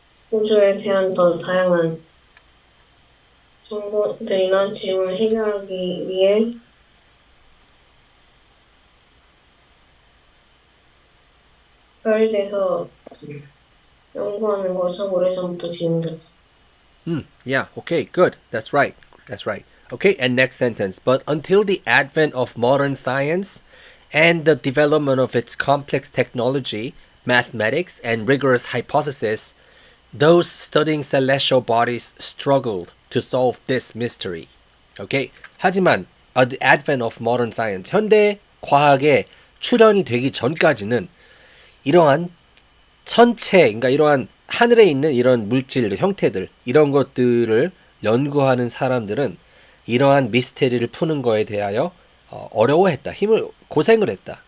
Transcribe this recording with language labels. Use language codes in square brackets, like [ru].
[ko] 우주에 대한 더 다양한 정보들이나 질문을 해결하기 위해 별에대해서 연구하는 것은 오래전부터 진행됐어. [en] Yeah, okay, good. That's right. That's right. Okay, and next sentence. But until the advent of modern science and the development of its complex technology, mathematics, and rigorous hypothesis, those studying celestial bodies struggled to solve this mystery. Okay. [ko] 하지만 [en] the advent of modern science, [ko] 현대 과학의 출현이 되기 전까지는 이러한 천체, 그러니까 이러한 하늘에 있는 이런 물질들, 형태들, 이런 것들을 연구하는 사람들은 이러한 미스테리를 푸는 거에 대하여 어려워했다. 고생을 했다.